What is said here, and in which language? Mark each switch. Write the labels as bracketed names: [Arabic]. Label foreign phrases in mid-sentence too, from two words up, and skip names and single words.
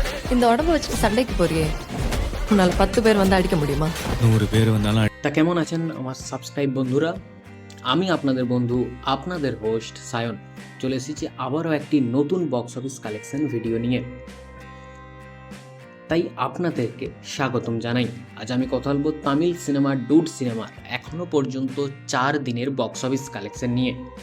[Tamil] இந்த உடம்ப வச்சு சண்டைக்கு போறியே, உன்னால 10 பேர் வந்து அடிக்க முடியுமா? 100 பேர் வந்தாலும் [Bangla] তা কেমন আছেন আমার সাবস্ক্রাইব বন্ধুরা? আমি আপনাদের বন্ধু, আপনাদের হোস্ট সায়ন চলে এসেছি আবারও একটি নতুন বক্স অফিস কালেকশন ভিডিও নিয়ে। তাই আপনাদেরকে স্বাগতম জানাই। আজ আমি কথা বলবো তামিল সিনেমা ডুড সিনেমার এখনও পর্যন্ত 4 দিনের বক্স অফিস কালেকশন নিয়ে।